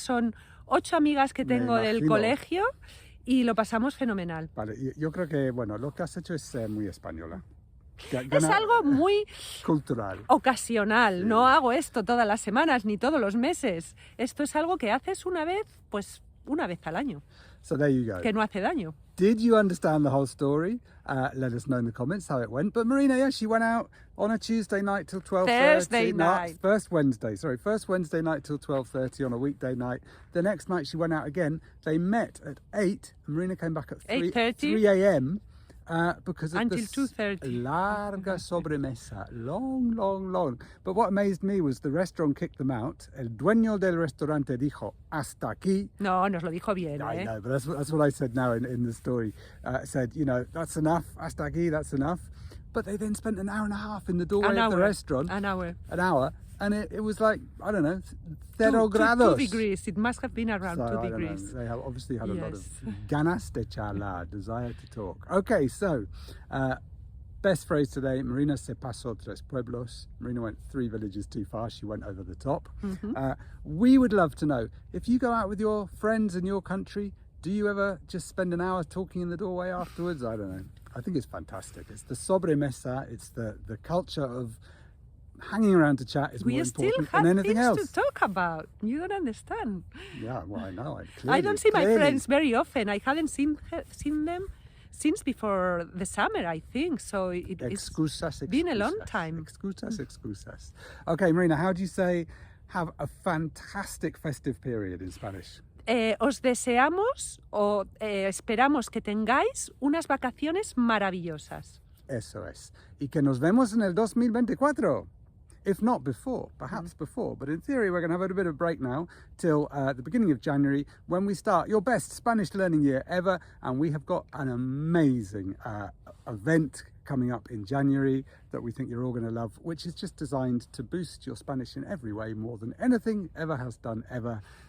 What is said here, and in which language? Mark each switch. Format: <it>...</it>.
<es>Son 8 amigas que tengo del colegio y lo pasamos fenomenal. Vale, yo creo que, bueno, lo que has hecho es muy española. Es algo muy cultural, ocasional. Sí. No hago esto todas las semanas ni todos los meses. Esto es algo que haces una vez al año.</es> <en>So there you go.</en> <es>Que no hace daño.</es> <en>Did you understand the whole story? Let us know in the comments how it went. But Marina, yeah, she went out on a Tuesday night till 12:30. First Wednesday night till 12:30 on a weekday night. The next night she went out again. They met at 8. Marina came back at 3 a.m. because of Until the 2:30.</en> <es>larga sobremesa,</es> <en>long. But what amazed me was the restaurant kicked them out.</en> <es>El dueño del restaurante dijo, hasta aquí. No, nos lo dijo bien,</es> <en>I know, but that's what I said now in the story. Said, that's enough,</en> <es>hasta aquí,</es> <en>that's enough. But they then spent an hour and a half in the doorway of the restaurant. An hour. And it was like, I don't know, 0 grados. 2 degrees. It must have been around 2 degrees. They have obviously had a lot of</en> <es>ganas de charlar,</es> <en>desire to talk. Okay, so best phrase today,</en> <es>Marina se pasó 3 pueblos.</es> <en>Marina went 3 villages too far. She went over the top. We would love to know, if you go out with your friends in your country, do you ever just spend an hour talking in the doorway afterwards? I don't know. I think it's fantastic. It's the sobremesa. It's the culture of hanging around to chat is more important than anything else. We still have things to talk about. You don't understand. Yeah, well, I know. I don't see my friends very often. I haven't seen them since before the summer, I think. So it's been a long time.</en> <es>Excusas.</es> <en>Okay, Marina, how do you say have a fantastic festive period in Spanish?</en> <es>Os deseamos o esperamos que tengáis unas vacaciones maravillosas. Eso es. Y que nos vemos en el 2024.</es> <en>If not before, perhaps before. But in theory, we're going to have a bit of break now till the beginning of January when we start your best Spanish learning year ever. And we have got an amazing event coming up in January that we think you're all going to love, which is just designed to boost your Spanish in every way more than anything ever has done ever.</en>